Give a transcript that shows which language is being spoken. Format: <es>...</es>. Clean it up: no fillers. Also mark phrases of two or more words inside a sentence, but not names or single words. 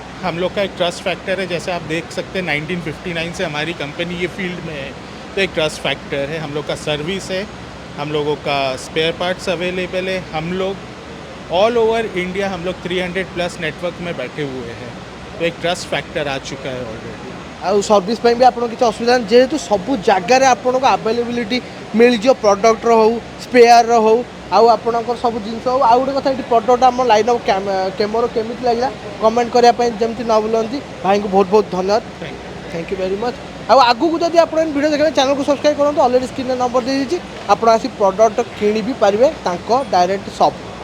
<hi>हम लोग का एक</hi> <en>trust factor</en> <hi>है, जैसे आप देख सकते हैं 1959 से हमारी कंपनी ये फील्ड में है, तो एक</hi> <en>trust factor</en> <hi>है। हम लोग का सर्विस है, हम लोगों का</hi> <en>spare parts available</en> <hi>है। हम लोग</hi> <en>all over India</en> <hi>हम लोग 300+ नेटवर्क में बैठे हुए हैं, तो एक</hi> <en>trust factor</en> <hi>आ चुका है ऑलरेडी।</hi> <or>ଆଉ ସର୍ଭିସ୍ ପାଇଁ ବି ଆପଣ କିଛି ଅସୁବିଧା ନାହିଁ, ଯେହେତୁ ସବୁ ଜାଗାରେ ଆପଣଙ୍କୁ ଆଭେଲେବିଲିଟି ମିଳିଯିବ, ପ୍ରଡ଼କ୍ଟର ହେଉ ସ୍ପେୟାରର ହେଉ ଆଉ ଆପଣଙ୍କର ସବୁ ଜିନିଷ ହେଉ। ଆଉ ଗୋଟେ କଥା, ଏଠି ପ୍ରଡ଼କ୍ଟ ଆମ</or> <en>line of</en> <or>କେମୋର କେମିତି ଲାଗିଲା କମେଣ୍ଟ କରିବା ପାଇଁ ଯେମିତି ନ ଭୁଲନ୍ତି। ଭାଇଙ୍କୁ ବହୁତ ବହୁତ ଧନ୍ୟବାଦ,</or> <en>thank you very much.</en> <or>ଆଉ ଆଗକୁ ଯଦି ଆପଣ ଭିଡ଼ିଓ ଦେଖିବେ ଚ୍ୟାନେଲକୁ ସବସ୍କ୍ରାଇବ୍ କରନ୍ତୁ, ଅଲରେଡ଼ି ସ୍କ୍ରିନ୍ରେ ନମ୍ବର ଦେଇଦେଇଛି, ଆପଣ ଆସି ପ୍ରଡ଼କ୍ଟ କିଣି ବି ପାରିବେ ତାଙ୍କ</or> <en>direct shop.</en>